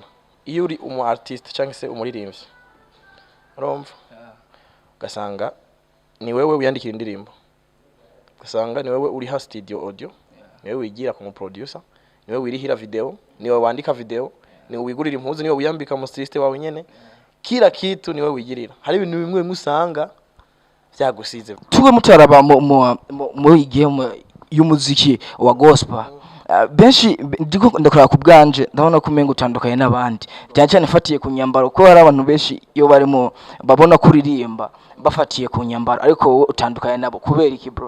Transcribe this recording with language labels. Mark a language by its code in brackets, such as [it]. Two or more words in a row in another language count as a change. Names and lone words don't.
[rn] Iyo uri umu artist cyangwa se umuririmbyi. Urumva? Gasanga ni wewe wiyandikira indirimbo. Gasanga ni wewe uri ha studio audio, ni wewe wigira ku producer, ni wewe wirihira video, ni wewe wandika video, ni wewe wigurira impuzu, ni wewe wiyambika mu styliste wawe nyene. [sw] Kila kitu [rn] ni wewe wigirira. Hari ibintu bimwe musanga byagusize. Tuwe mutaraba mu igihe y'umuziki wa gospel. benshi ndiko ndakora ku bwanje ndabona ko umenga utandukanye n'abandi cyane cyane fatiye ku nyambaro ko hari abantu benshi iyo barimo babona kuririmba bafatiye ku nyambaro ariko wowe utandukanye nabo kubera iki bro?